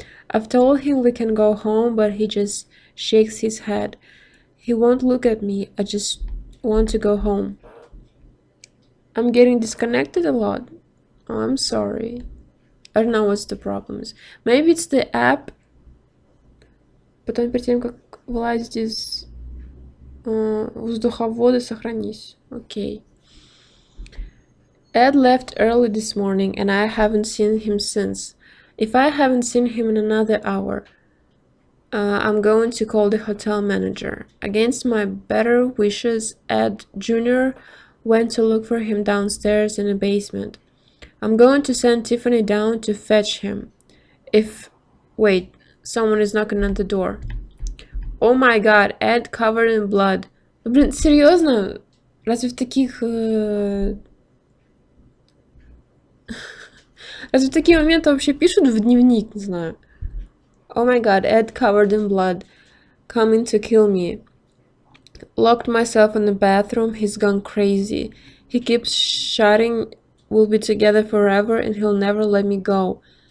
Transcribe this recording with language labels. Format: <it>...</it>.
<en>I've told him we can go home, but he just shakes his head. He won't look at me. I just want to go home. I'm getting disconnected a lot. Oh, I'm sorry. I don't know what's the problem is. Maybe it's the app.</en> <ru>Потом перед тем, как вылазить из воздуховода, сохранись.</ru> <en>Okay. Ed left early this morning, and I haven't seen him since. If I haven't seen him in another hour, I'm going to call the hotel manager. Against my better wishes, Ed Jr. went to look for him downstairs in the basement. I'm going to send Tiffany down to fetch him. Wait, someone is knocking at the door. Oh my god, Ed covered in blood.</en> <ru>Блин, серьезно? Разве в таких... Разве в такие моменты вообще пишут в дневник? Не знаю.</ru> <en>Oh my god, Ed covered in blood. Coming to kill me. Locked myself in the bathroom. He's gone crazy. He keeps shouting we'll be together forever and he'll never let me go.</en>